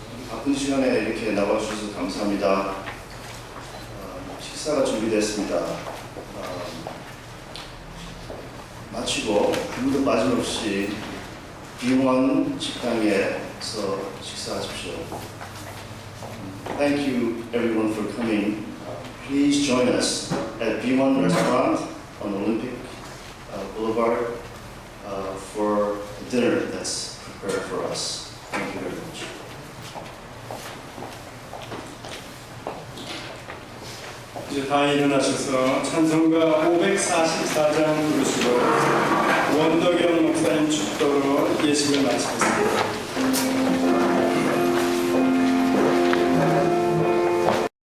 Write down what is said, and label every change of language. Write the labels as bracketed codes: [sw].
[ko] 바쁜 시간에 이렇게 나와주셔서 감사합니다. 식사가 준비됐습니다. 마치고 아무도 빠짐없이 B1 식당에서 식사하십시오. [en] Thank you everyone for coming. Please join us at B1 Restaurant on Olympic Boulevard for the dinner that's prepared for us. Thank you very much. [ko] 이제 다 일어나셔서 찬송가 544장 부르시고 원덕영 목사님 축도로 예식을 마치겠습니다.